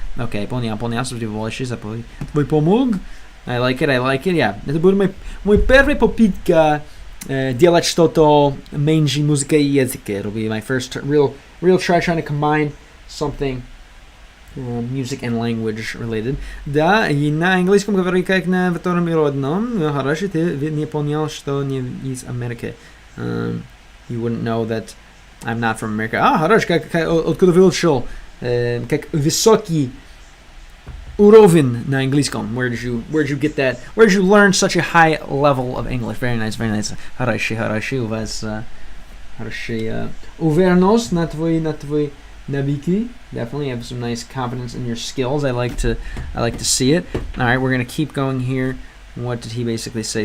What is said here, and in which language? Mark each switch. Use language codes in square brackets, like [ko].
[ru] Okay, понял, что ты больше запомнил. Твой помог? [en] I like it, yeah. [ru] Это будет мой первый попытка делать что-то меньше музыка и языка. [en] It'll be my first real try trying to combine something music and language related. [ru] Да, и на английском говорю как на втором родном. Хорошо, ты не понял, что не из Америки. [en] You wouldn't know that I'm not from America. [ru] Хорошо, откуда выучил? Как высокий уровень на английском. [en] Where did you get that? Where did you learn such a high level of English? Very nice. [ru] Хорошо, у вас хорошая уверенность на твой навыки. [en] Definitely have some nice confidence in your skills. I like to see it. All right, we're gonna keep going here. What did he basically say?